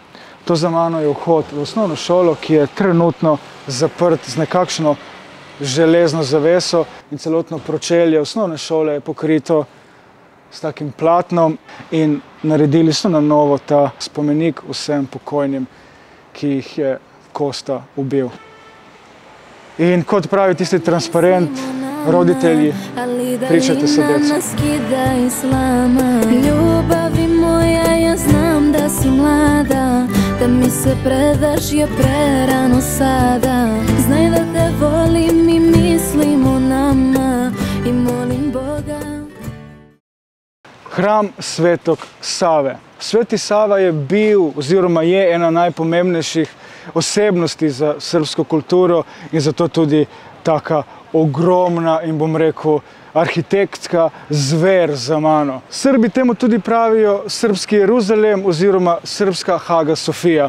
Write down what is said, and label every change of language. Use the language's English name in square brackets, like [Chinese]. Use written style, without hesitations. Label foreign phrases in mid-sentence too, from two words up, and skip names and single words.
[Slovenian] To za mano je vhod v osnovno šolo, ki je trenutno zaprt z nekakšno železno zaveso in celotno pročelje osnovne šole je pokrito s takim platnom in naredili so na novo ta spomenik vsem pokojnim, ki jih je Kosta ubil. In kot pravi tisti transparent, [Serbian] roditelji, pričajte se decu. Ljubavi moja, ja znam da si mlada, da mi se predaš je prerano sada. Znaj da te volim i mislim o nama i molim Boga. Hram Svetog Save. [Slovenian] Sveti Sava je bil oziroma je ena najpomembnejših osebnosti za srbsko kulturo in zato tudi taka ogromna in bom rekel arhitektska zver za mano. Srbi temu tudi pravijo [Serbian] srpski Jeruzalem [Slovenian] oziroma [Serbian] srpska Haga Sofija.